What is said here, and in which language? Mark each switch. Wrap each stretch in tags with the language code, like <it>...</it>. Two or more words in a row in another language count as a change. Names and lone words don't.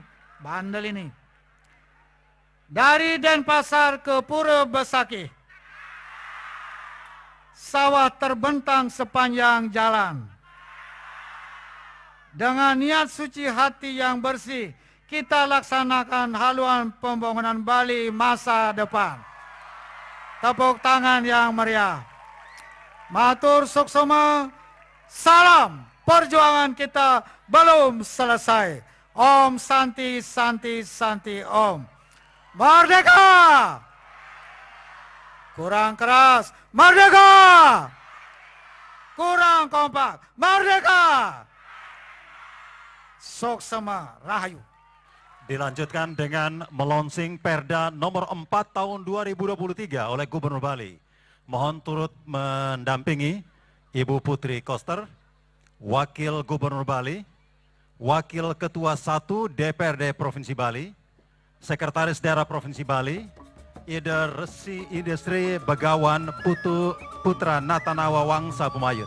<id>Bandel ini. Dari Denpasar ke Pura Besakih, sawah terbentang sepanjang jalan. Dengan niat suci hati yang bersih, kita laksanakan haluan pembangunan Bali masa depan. Tepuk tangan yang meriah.</id> <ban>Matur suksema,</ban> <id>salam, perjuangan kita belum selesai.</id> <sa>Om Santi Santi Santi Om.</sa> <id>Merdeka! Kurang keras. Merdeka! Kurang kompak. Merdeka!</id> <ban>Suksema Rahayu.</ban> <id>Dilanjutkan dengan melonsing Perda nomor 4 tahun 2023 oleh Gubernur Bali. Mohon turut mendampingi Ibu Putri Koster, Wakil Gubernur Bali, Wakil Ketua 1 DPRD Provinsi Bali, Sekretaris Daerah Provinsi Bali, Ida Resi Industri Begawan Putra Natanawa Wangsa Bumayut.</id>